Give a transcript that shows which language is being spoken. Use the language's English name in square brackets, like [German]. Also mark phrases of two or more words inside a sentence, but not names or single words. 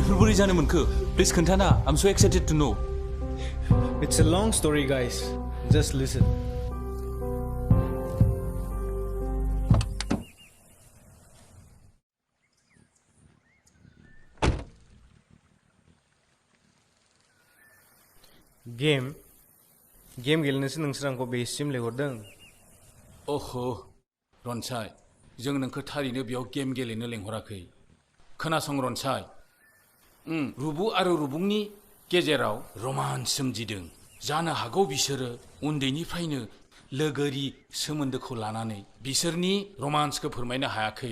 [Bodo] बोरै जानो मोनखो [English] प्लिज खोन्थाना I am so excited to know It's a long story, guys. Just listen. [Bodo] Game गेलेनोसो नोंसोर आंखौ बेसिम लेंहरदों ओहो रनसाय जों नोंखौ थारैनो बेयाव गेम गेलेनो लेंहराखै खोनासं रनसाय रुबु आरो रुबुंनि गेजेराव रमान्स सोमजिदों जानो हागौ बिसोरो उन्दैनिफ्रायनो लोगोरि सोमोन्दोखौ लानानै बिसोरनि रमान्सखौ फोरमायनो हायाखै